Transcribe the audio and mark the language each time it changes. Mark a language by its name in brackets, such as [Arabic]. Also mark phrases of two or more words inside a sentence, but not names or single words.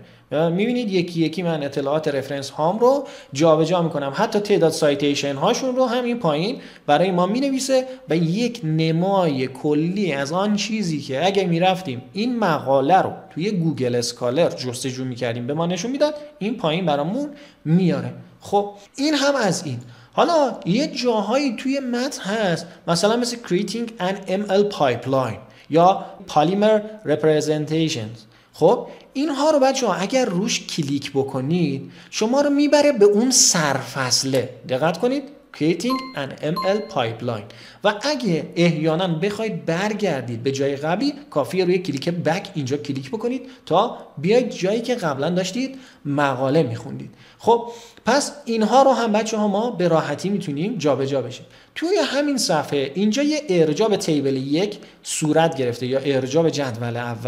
[Persian] میبینید یکی یکی من اطلاعات رفرنس هام رو جابجا میکنم، حتی تعداد سایتیشن هاشون رو هم این پایین برای ما مینویسه و یک نمای کلی از آن چیزی که اگه میرفتیم این مقاله رو توی گوگل اسکالر جستجو میکردیم به ما نشون میداد، این پایین برامون میاره. خب این هم از این. حالا یه جاهایی توی متن هست مثلا مثل [English] creating an ML pipeline [Persian] یا [English] polymer representations. [Persian] خب اینها رو بچه‌ها اگر روش کلیک بکنید شما رو میبره به اون سرفصله. دقت کنید [English] creating an ML pipeline [Persian] و اگه احیانا بخواید برگردید به جای قبلی، کافیه روی [English] click back [Persian] اینجا کلیک بکنید تا بیاید جایی که قبلا داشتید مقاله میخوندید. خب پس اینها رو هم بچه‌ها ما به راحتی میتونیم جابجا بشیم. توی همین صفحه اینجا یه ارجاع به تیبل 1 صورت گرفته یا ارجاع به جدول اول.